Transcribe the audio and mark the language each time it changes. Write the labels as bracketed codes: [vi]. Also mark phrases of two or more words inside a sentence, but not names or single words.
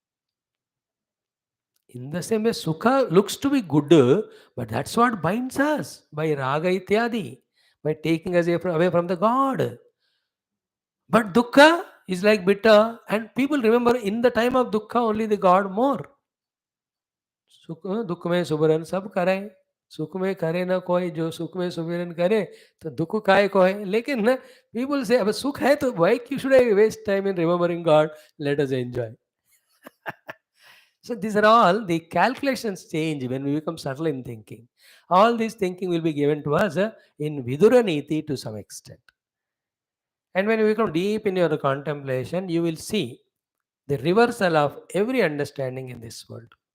[en] In the same way, Sukha looks to be good, but that's what binds us by [sa] राग इत्यादि, [en] by taking us away from the God. But Dukkha is like bitter, and people remember in the time of Dukkha only the God more. [hi] सुख दुख में सुबरन सब करे, सुख में करे ना कोई, जो सुख में सुमिरन करे तो दुख काय को है. लेकिन ना, [en] people say, [hi] अब सुख है तो [en] why should I waste time in remembering God? Let us enjoy. So these are all the calculations change when we become subtle in thinking. All this thinking will be given to us in Vidura Niti to some extent. And when you become deep in your contemplation, you will see the reversal of every understanding in this world.